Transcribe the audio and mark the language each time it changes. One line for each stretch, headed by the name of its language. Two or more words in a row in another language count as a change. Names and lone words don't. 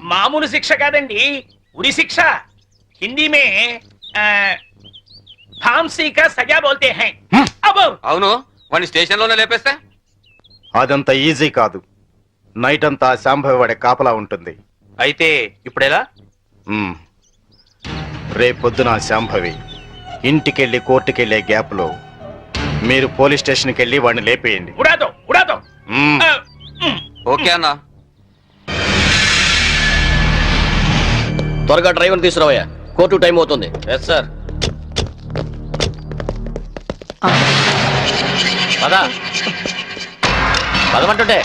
Telugu: మామూలు శిక్ష కాదండి, ఉరి శిక్ష.
Hindi: हिंदी में फांसी का सजा बोलते हैं. अब
Telugu: అవును, వాడిని స్టేషన్ లోనే లేపేస్తే అదంత ఈజీ కాదు. నైట్ అంతా శాంభవి వాడే కాపలా ఉంటుంది. అయితే ఇప్పుడెలా? రేపొద్దున శాంభవి ఇంటికెళ్ళి కోర్టుకెళ్లే గ్యాప్ లో మీరు
English: police stationకి
Telugu: వెళ్ళి వాడిని లేపేయండి.
Hindi: उड़ा दो, उड़ा दो.
Telugu: ఓకే అన్నా. త్వరగా డ్రైవర్ తీసుకురావయ్యా,
English: court time
Telugu: అవుతుంది.
English: yes sir.
Telugu: పదా పదమంటుంటే.